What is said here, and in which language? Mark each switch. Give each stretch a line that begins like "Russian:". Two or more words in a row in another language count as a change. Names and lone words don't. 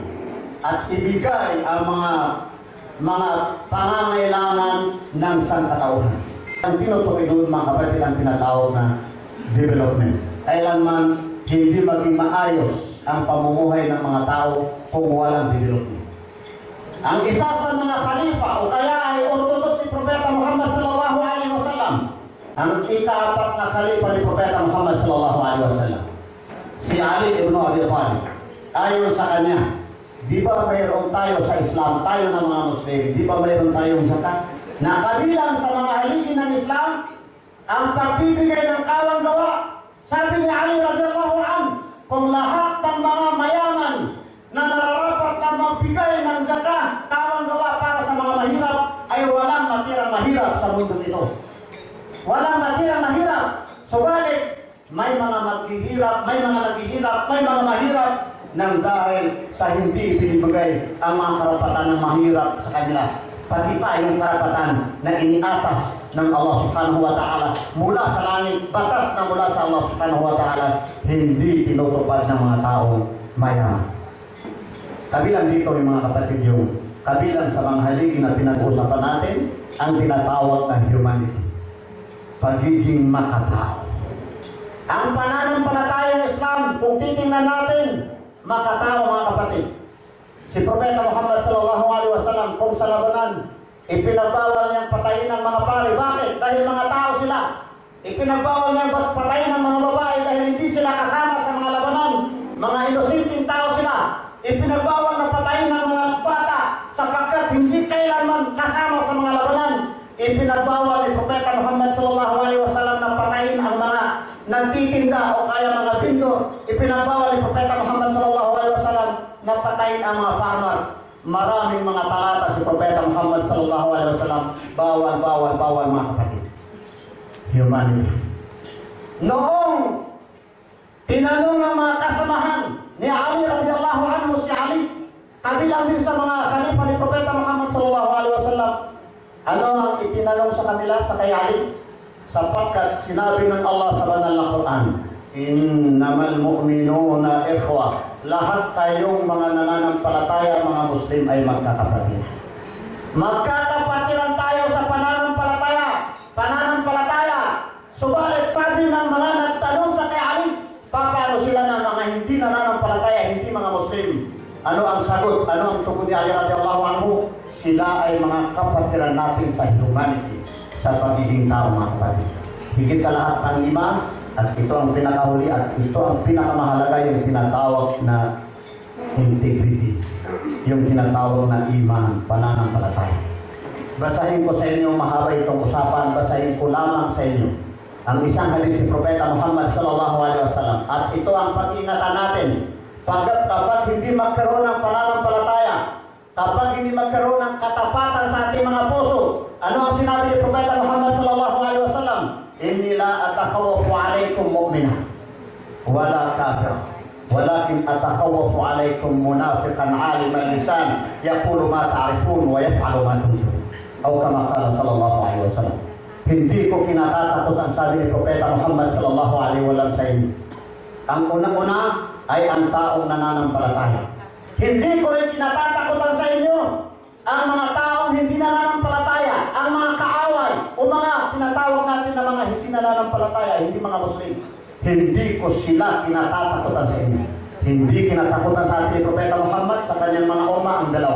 Filipino: At ibigay ang mga pangangailangan ng sangkatauhan. Ang tinutukoy doon mga kapatid ang tinatawag na development. Kailanman hindi maging maayos ang pamumuhay ng mga tao kung walang development. Ang isa sa mga khalifa o kaya ay orthodox si Propeta Muhammad
Arabic: صلى الله عليه وسلم,
Filipino: ang ika-4 na khalifa ni Propeta Muhammad
Arabic: صلى الله عليه وسلم,
Filipino: si Ali ibn Abi Talib. Ayon sa kanya, di ba mayroon tayo sa Islam, tayo na mga Muslim, di ba mayroon tayong zakat? Na kabilang sa mga haligi ng Islam, ang pagbibigay ng kawang gawa. Sabi ni Ali
Arabic: رضي الله عنه,
Filipino: kung lahat ng mga mayaman na nararapat na magbigay ng zakat, kawang gawa para sa mga mahirap, ay walang matirang mahirap sa mundo nito. Walang matirang mahirap. Subalit, may mga maghihirap, may mga naghihirap, may mga mahirap nang dahil sa hindi binibigay ang mga karapatan ng mahirap sa kanila. Pati pa yung karapatan na iniatas ng Allah
Arabic: سبحانه وتعالى
Filipino: mula sa langit, batas na mula sa Allah
Arabic: سبحانه وتعالى,
Filipino: hindi tinutupad ng mga taong mayaman. Kabilang dito yung mga kapatid yung kabilang sa mga haligi na pinag-uusapan natin, ang tinatawag na humanity. Pagiging makatao. Ang pananampalatayang Islam, kung titingnan natin, makatao mga kapatid. Si Propeta Muhammad
Arabic: صلى الله عليه وسلم
Filipino: kung sa labanan, ipinagbawal niyang patayin ng mga pari. Bakit? Dahil mga tao sila. Ipinagbawal niyang patayin ng mga babae dahil hindi sila kasama sa mga labanan. Mga inosenteng tao sila. Ipinagbawal na patayin ng mga bata sapagkat hindi kailanman kasama sa mga labanan. Ipinagbawal ni Propeta Muhammad
Arabic: صلى الله عليه وسلم
Filipino: na patayin ang mga nagtitinda o kaya mga vendor. Ipinagbawal ni Propeta Muhammad
Arabic: صلى الله عليه وسلم
Filipino: na patayin ang mga farmer. Maraming mga talata si Propeta Muhammad
Arabic: صلى الله عليه وسلم.
Filipino: Bawal mga kapatid. Humanity. Noong tinanong ng mga kasamahan ni Ali
Arabic: رضي الله عنه,
Filipino: si Ali, kabilang din sa mga khalifa ni Propeta Muhammad
Arabic: صلى الله عليه وسلم,
Filipino: ano ang itinanong sa kanila sa kay Ali? Sapagkat sinabi ng Allah sa banal na Quran,
Arabic: إنما المؤمنون إخوة.
Filipino: Lahat tayong mga nananampalataya, mga Muslim ay magkakapatid. Magkakapatiran tayo sa pananampalataya. Subalit sabi ng mga nagtanong sa kay Ali, paano sila na mga Ali
Arabic: رضي الله عنه,
Filipino: sila ay mga kapatiran natin sa humanity, sa pagiging tao mga kapatid. Higit sa lahat ang lima, at ito ang pinakahuli at ito ang pinakamahalaga, yung tinatawag na integrity, yung tinatawag na iman, pananampalataya. Basahin ko sa inyo, mahaba itong usapan, basahin ko lamang sa inyo ang isang hadis ni Propeta Muhammad
Arabic: صلى الله عليه وسلم,
Filipino: at ito ang pag-ingatan natin kapag hindi magkaroon ng pananampalataya, kapag hindi magkaroon ng katapatan sa ating mga puso. Ano ang sinabi ni Propeta Muhammad
Arabic: صلى الله عليه وسلم? إني لا أتخوف عليكم مؤمنا ولا كافر، ولكن أتخوف عليكم منافقا عليم اللسان يقول ما تعرفون ويفعل ما تنكرون. أو كما قال صلى الله عليه وسلم.
Filipino: Hindi ko kinatatakot ang sabi ni Propeta Muhammad
Arabic: صلى الله عليه وسلم
Filipino: sa inyo. Ang unang-una ay ang taong nananampalataya. Hindi ko rin kinatatakutan sa inyo ang mga taong hindi nananampalataya, ang mga kaaway o mga tinatawag natin na mga hindi nananampalataya, hindi mga Muslim. Hindi ko sila kinatatakutan sa inyo. Hindi kinatakutan sa atin ni Propeta Muhammad sa kanyang mga umma ang dalawa.